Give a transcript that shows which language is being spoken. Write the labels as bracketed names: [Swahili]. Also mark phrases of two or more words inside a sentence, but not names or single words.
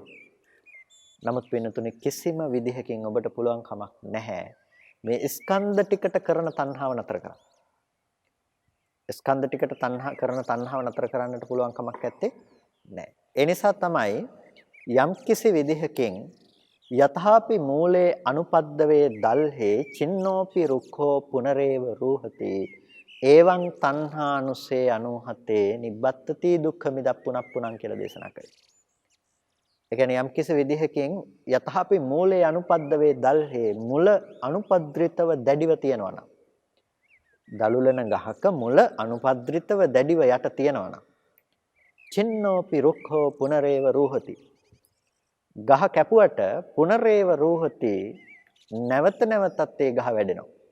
[Sinhala] නමුත් වෙනතුනේ කිසිම විදිහකින් ඔබට පුළුවන් කමක් නැහැ මේ ස්කන්ධ ටිකට කරන තණ්හාව නතර කරන්න. ස්කන්ධ ටිකට කරන තණ්හාව නතර කරන්නට පුළුවන් කමක් නැත්තේ නැහැ. ඒ නිසා තමයි යම් කිසි විදිහකින් [Pali] යතහාපි මූලේ අනුපද්දවේ දල්හේ චින්නෝපි රුක්ඛෝ පුනරේව රූහති එවං තණ්හානුසේ අනුහතේ නිබ්බත්තති දුක්ඛ මිදප්පුනප්පුනං [Sinhala] කියලා දේශනා කරේ. ඒ කියන්නේ යම් කිසි විදිහකින් [Pali] යතහාපි මූලේ අනුපද්දවේ දල්හේ [Sinhala] මුල අනුපද්‍රිතව දැඩිව තියනවා නම් දලුලන ගහක මුල අනුපද්‍රිතව දැඩිව යට තියනවා නම් [Pali] චින්නෝපි රුක්ඛෝ පුනරේව රූහති [Sinhala] ගහ කැපුවට [Pali] පුනරේව රූහති [Sinhala] නැවත නැවතත් ඒ ගහ වැඩෙනවා.